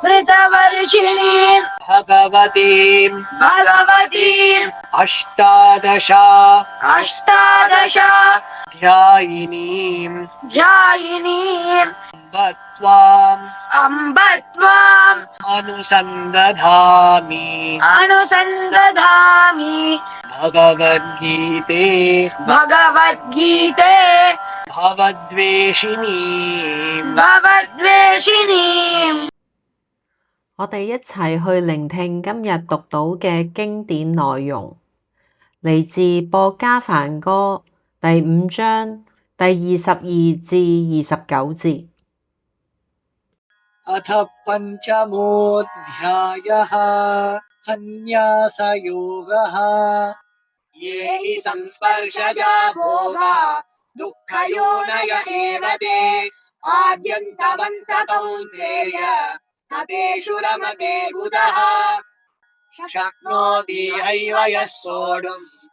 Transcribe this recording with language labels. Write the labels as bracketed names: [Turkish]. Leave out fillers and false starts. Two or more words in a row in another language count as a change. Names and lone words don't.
[Sanskrit] भगवतीं अष्टादशाध्यायिनीं अम्ब त्वाम् अनुसन्दधामि भगवद्गीते भवद्वेषिणीम्。 [Cantonese] 我哋一齊去聆聽今日讀到嘅經典內容，嚟自薄伽梵歌第5章第22至29節。 [Sanskrit] अथ पञ्चमोऽध्यायः सन्न्यासयोगः। ये हि संस्पर्शजा भोगा दुःखयोनय एव ते आद्यन्तवन्त कौन्तेय न तेषु रमते बुधः शक्नोति हैव यः सोढुम्